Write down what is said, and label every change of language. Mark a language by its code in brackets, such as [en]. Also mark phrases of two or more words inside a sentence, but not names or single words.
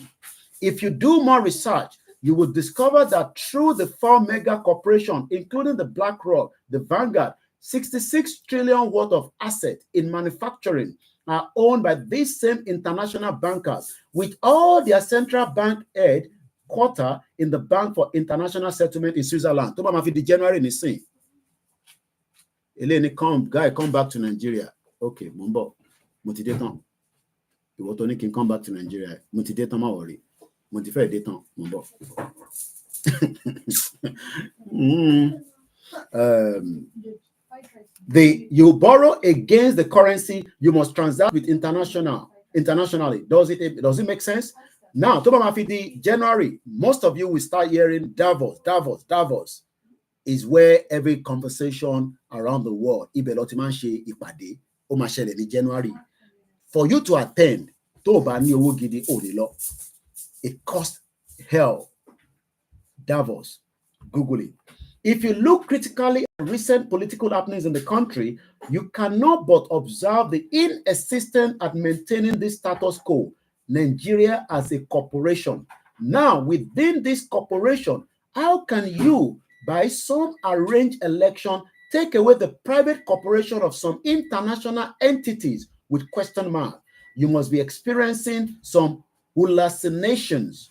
[en] If you do more research, you will discover that through the 4 mega corporations, including the BlackRock, the Vanguard, 66 trillion worth of assets in manufacturing are owned by these same international bankers, with all their central bank headquarters in the Bank for International Settlement in Switzerland. [yo] Tó bá máa fi di January nísìn. [en] Eleni come back to Nigeria. [yo] Okay, mo ń bọ̀. Mo ti dé tán. Ìwọ tó ní kí n [en] come back to Nigeria. [yo] Mo ti dé tán, má worry. Mo ti fẹ́ dé tán, mo ń bọ̀. [en] You borrow against the currency, you must transact with internationally. Does it make sense? Now, [yo] tó bá máa fi di January, [en] most of you will start hearing Davos is where every conversation around the world, [yo] ibẹ̀ ló ti máa ń ṣe ìpàdé, ó máa ṣẹlẹ̀ ní January. [en] For you to attend, [yo] tó o bá ní owó gidi, ò lè lọ. [en] It costs hell. Davos. Google it. If you look critically at recent political happenings in the country, you cannot but observe the insistence at maintaining this status quo. Nigeria as a corporation. Now, within this corporation, how can you, by some arranged election, take away the private corporation of some international entities with question mark, you must be experiencing some hallucinations.